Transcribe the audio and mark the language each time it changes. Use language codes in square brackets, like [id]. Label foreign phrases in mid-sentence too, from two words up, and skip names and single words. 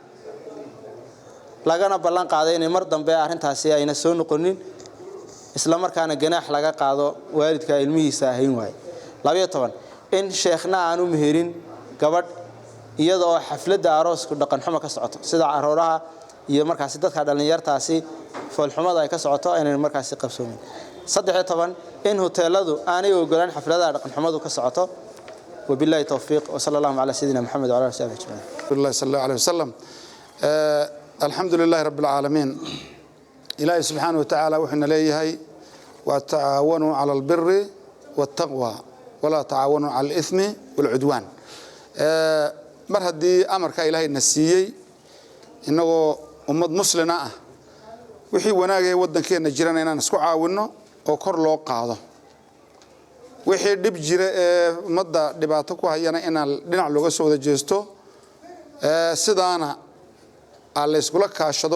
[so] lagana ballan qaaday in mar dambe arintaasi ayna soo noqonin isla markaana ganaax laga qaado waalidka ilmihiisa ahayn waay 12 in sheekhna aanu meherin gabadh iyadoo xafladda aroosku dhaqan xumo ka socoto sida arooraha iyo markaasi dadka dhalinyartaasi foolxumada ay ka socoto inay markaasi qabsoomin 13 in hoteeladu aanay ogolaan xafladaha dhaqan xumadu ka socoto [ar] وبالله التوفيق وصلى الله على سيدنا محمد وعلى آله وصحبه بالله صلى الله عليه وسلم الحمد لله رب العالمين إلهي سبحانه وتعالى [so] wuxuna leeyahay [ar] وتعاونوا على البر والتقوى ولا تعاونوا على الإثم والعدوان [so] mar hadii amarka ilaahay nasiyay inagoo ummad muslima ah wixii wanaagay wadankeena jirana inaan isku caawino oo kor loo qaado wixii dib jira ee ummadda dhibaato ku hayana inaan dhinac looga soo wada jeesto sidaana alla iskula kaashado